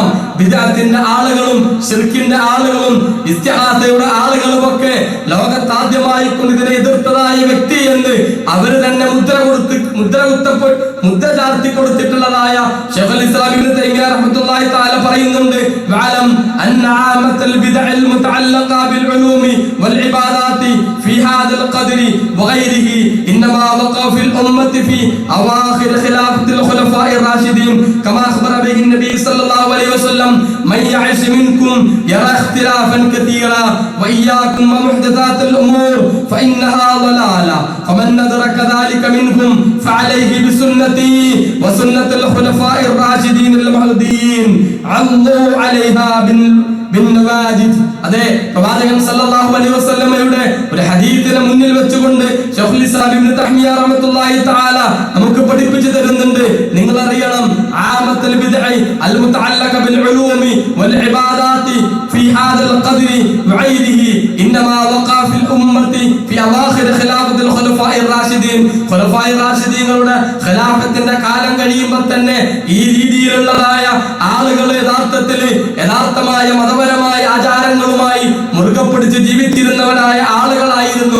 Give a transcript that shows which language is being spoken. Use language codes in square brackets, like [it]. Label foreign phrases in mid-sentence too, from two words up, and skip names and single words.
[ml] ബിദ്അത്തിന്റെ ആളുകളും ശിർക്കിന്റെ ആളുകളും ഇസ്തിഹാസയുടെ ആളുകളും ഒക്കെ ലോകത്താദ്യമായി കൊണ്ട് ഇതിനെ എതിർത്തതായ വ്യക്തി എന്ന് അവര് തന്നെ മുദ്ര ചാർത്തി കൊടുത്തിട്ടുള്ളതായ ശൈഖുൽ ഇസ്ലാം ഇബ്നു തൈമിയ്യ റഹ്മത്തുള്ളാഹി [ar] തആല പറയുന്നുണ്ട്, واعلم أن عامة البدع المتعلقة بالعلوم والعبادات في هذا القدر وغيره إنما وقع في الأمة في أواخر خلافة الخلفاء الراشدين كما أخبر به النبي صلى الله عليه وسلم من يعش منكم يرى اختلافا كثيرا وإياكم ومحدثات الأمور فإنها ضلالة فمن أدرك ذلك منكم فعليه بسنتي وسنة الخلفاء الراشدين المهديين عضوا عليها [ml] അതെ, പ്രവാചകൻ [ar] صلى الله عليه [ml] വസല്ലമയുടെ ഒരു ഹദീസിനെ മുന്നിൽ വെച്ചുകൊണ്ട് ശൈഖുൽ ഇസ്ലാം ഇബ്നു തൈമിയ്യ [ar] رحمة الله تعالى [ml] നമുക്ക് പഠിപ്പിച്ചു തരുന്നുണ്ട്. നിങ്ങൾ അറിയണം, [ar] عامة البدع المتعلقة بالعلوم والعبادات في هذا القدر وغيره إنما وقع في الأمة في أواخر خلافة الخلفاء الراشدين, [ml] ഖുലഫാഇർ റാഷിദീങ്ങളുടെ ഖിലാഫത്തിന്റെ കാലം കഴിയുമ്പോൾ തന്നെ ഈ രീതിയിലുള്ളതായ ആളുകൾ യഥാർത്ഥമായ മതപരമായ ആചാരങ്ങളുമായി മുറുകെ പിടിച്ച് ജീവിച്ചിരുന്നവരായ ആളുകളായിരുന്നു.